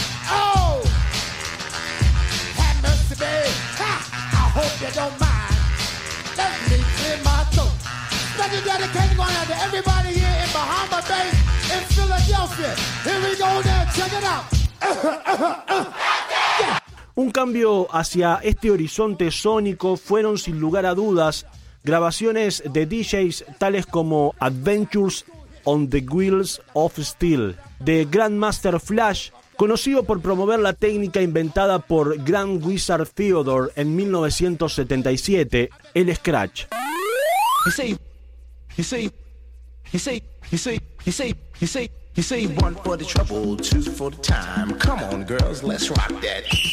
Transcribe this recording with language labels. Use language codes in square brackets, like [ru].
[en] Oh, have mercy, babe. Ha, I hope you don't mind. Let me clear my throat. Special dedication going out to everybody here in Bahama Bay, in Philadelphia. Here we go now, check it out. [es] Un cambio hacia este horizonte sónico fueron sin lugar a dudas grabaciones de DJs tales como Adventures on the Wheels of Steel de Grandmaster Flash, conocido por promover la técnica inventada por Grand Wizard Theodore en 1977, el scratch. [en] You say one for the trouble, two for the time. Come on, girls, let's rock that.